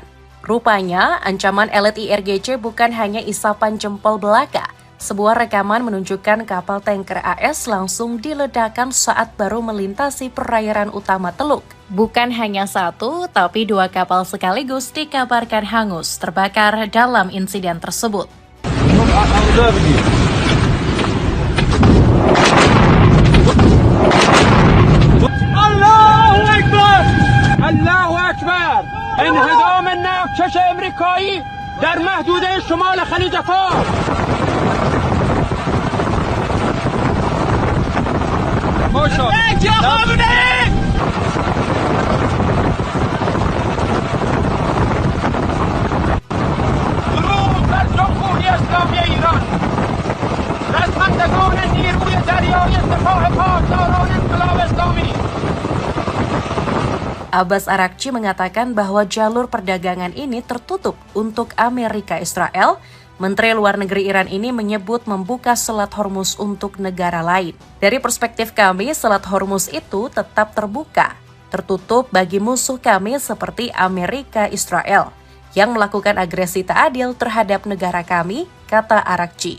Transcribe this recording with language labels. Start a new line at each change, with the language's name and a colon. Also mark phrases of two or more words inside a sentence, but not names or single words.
Indonesian: Rupanya, ancaman elit IRGC bukan hanya isapan jempol belaka. Sebuah rekaman menunjukkan kapal tanker AS langsung diledakkan saat baru melintasi perairan utama Teluk. Bukan hanya satu, tapi dua kapal sekaligus dikabarkan hangus terbakar dalam insiden tersebut.
Arabic: الله اکبر
Persian: انهدام ناوکش امریکایی در محدوده شمال خلیج فارس درود بر جمهوری اسلامی ایران رزمندگان نیروی دریایی سپاه پاسداران انقلاب اسلامی.
Indonesian: Abbas Araghchi mengatakan bahwa jalur perdagangan ini tertutup untuk Amerika Israel. Menteri Luar Negeri Iran ini menyebut membuka Selat Hormuz untuk negara lain. Dari perspektif kami, Selat Hormuz itu tetap terbuka, tertutup bagi musuh kami seperti Amerika Israel yang melakukan agresi tak adil terhadap negara kami, kata Araghchi.